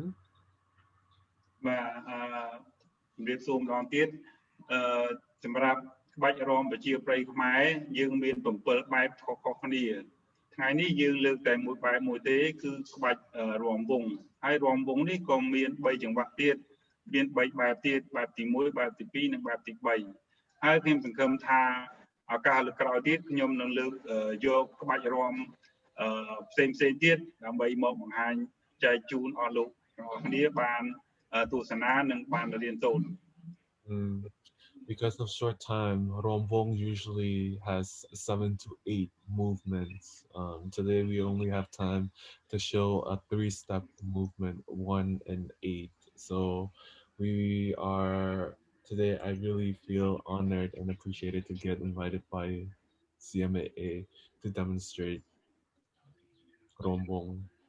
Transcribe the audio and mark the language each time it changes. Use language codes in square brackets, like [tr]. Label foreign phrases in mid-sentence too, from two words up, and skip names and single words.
[km] បាទជំរាបសួរម្ដងទៀតសម្រាប់ក្បាច់រាំប្រជាប្រិយខ្មែរយើងមាន7បែបខុសៗគ្នាថ្ងៃនេះយើងលើកតែមួយបែបមួយទេគឺក្បាច់រាំវង់ហើយរាំវង់នេះក៏មាន3ចង្វាក់ទៀតមាន3បែបទៀតបែបទី1បែបទី2និងបែបទី 3ហើយខ្ញុំសង្ឃឹមថាឱកាសលើកក្រោយទៀតខ្ញុំនឹងលើកយកក្បាច់រាំផ្សេងទៀតដើម្បីមកបង្ហាញចែកជូនអស់លោកគ្នាបានទស្សនានិងបានរៀនសូត្រ [en] Because of short time, Romvong usually has 7 to 8 movements. Today we only have time to show a 3-step movement, 1 and 8. So today I really feel honored and appreciated to get invited by CMAA to demonstrate Romvong.